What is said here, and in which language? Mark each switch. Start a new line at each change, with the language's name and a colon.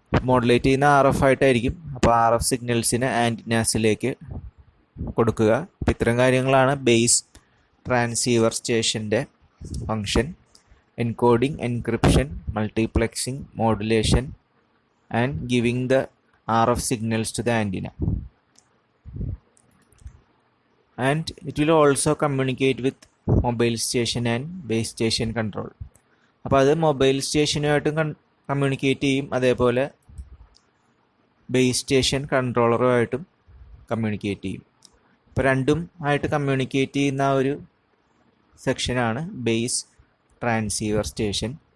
Malayalam: Modulate ചെയ്യുന്ന RF ആയിട്ടായിരിക്കും. അപ്പോൾ RF സിഗ്നൽസിനെ ആൻറ്റിനാസിലേക്ക് കൊടുക്കുക. അപ്പോൾ ഇത്തരം കാര്യങ്ങളാണ് ബേസ് ട്രാൻസീവർ സ്റ്റേഷൻ്റെ function: encoding, encryption, മൾട്ടിപ്ലെക്സിംഗ്, modulation
English: And giving the RF signals to the antenna. And it will also communicate with mobile station and base station control.
Malayalam: അപ്പോൾ അത് മൊബൈൽ സ്റ്റേഷനുമായിട്ടും കമ്മ്യൂണിക്കേറ്റ് ചെയ്യും, അതേപോലെ ബേസ് സ്റ്റേഷൻ കൺട്രോളറുമായിട്ടും കമ്മ്യൂണിക്കേറ്റ് ചെയ്യും. അപ്പോൾ രണ്ടും ആയിട്ട് communicate ചെയ്യുന്ന ഒരു സെക്ഷനാണ് ബേസ് ട്രാൻസീവർ സ്റ്റേഷൻ.